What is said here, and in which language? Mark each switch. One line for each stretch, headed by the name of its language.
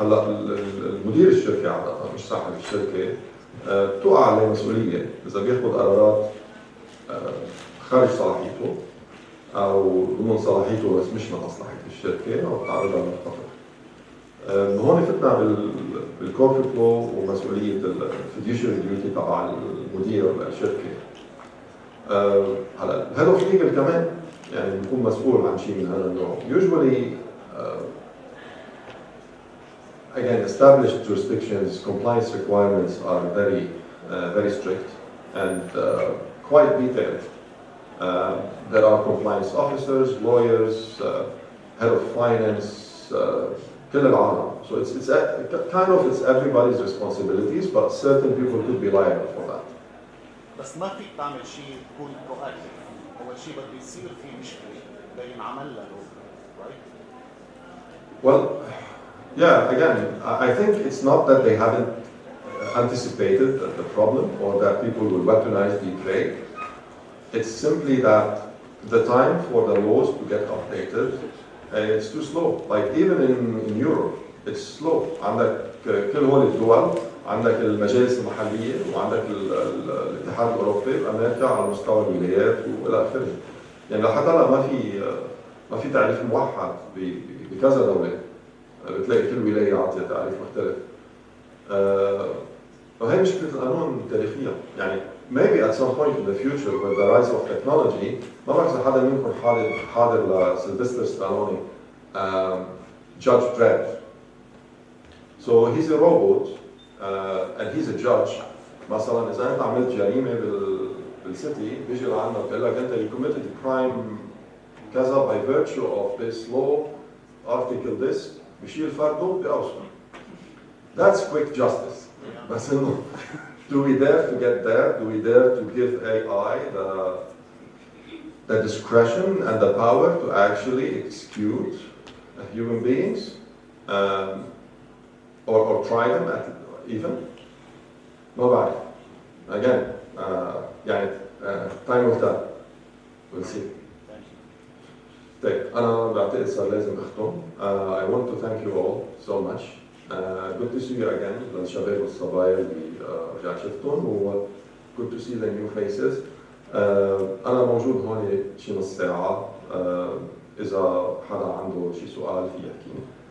Arabic: هلا المدير الشركة مش صاحب الشركة بتوقع عليه مسؤولية إذا بياخذ قرارات خارج صلاحيته أو ضمن صلاحيته بس مش لمصلحة الشركة أو بتعرضها للخطر. هون فتنا بالكوربريت لو ومسؤولية الفيديوشري ديوتي تبع المدير الشركة. هلا الهيد اوف ليجل كمان يعني بيكون مسؤول عن شيء من هذا النوع.
English: Usually again, established jurisdictions, compliance requirements are very strict and quite detailed. There are compliance officers, lawyers, head of finance, كل العالم. So it's everybody's responsibilities, but certain people could be liable for that.
Arabic: بس ما فيك تعمل شيء تكون proactive. أول شيء بده يصير في مشكلة بده ينعمل لها right?
English: Well, yeah, again, I think it's not that they haven't anticipated the problem or that people will weaponize the trade. It's simply that the time for the laws to get updated, it's too slow. Like even in Europe, it's slow.
Arabic: عندك كل هول الدول، عندك المجالس المحلية وعندك الاتحاد الأوروبي وأمريكا على مستوى الولايات وإلى آخره. يعني لحد هلا ما في تعريف موحد بكذا دولة. بتلاقي كل ولاية عطية تعريف مختلف. وهي مشكلة القانون تاريخيا.
English: يعني maybe at some point in the future with the rise of technology، ما بعرف إذا حدا منكم حاضر لسيلفستر Stallone Judge Dredd. So he's a robot and he's a judge.
Arabic: مثلا إذا أنت عملت جريمة بالسيتي بيجي لعنا بيقول لك أنت you committed a crime كذا by virtue of this law article this، بشيل فرده بأوصل.
English: That's quick justice. بس إنه do we dare to get there? Do we dare to give AI the discretion and the power to actually execute human beings or try them even?
Arabic: ما بعرف.
English: Again, يعني time will tell. We'll see.
Arabic: طيب أنا بعتقد صار لازم أختم.
English: I want to thank you all so much. Good to see you again للشباب والصبايا اللي رجعت شفتهم و good to see the new faces.
Arabic: أنا موجود هون شي نص ساعة إذا حدا عنده شي سؤال في يحكيني.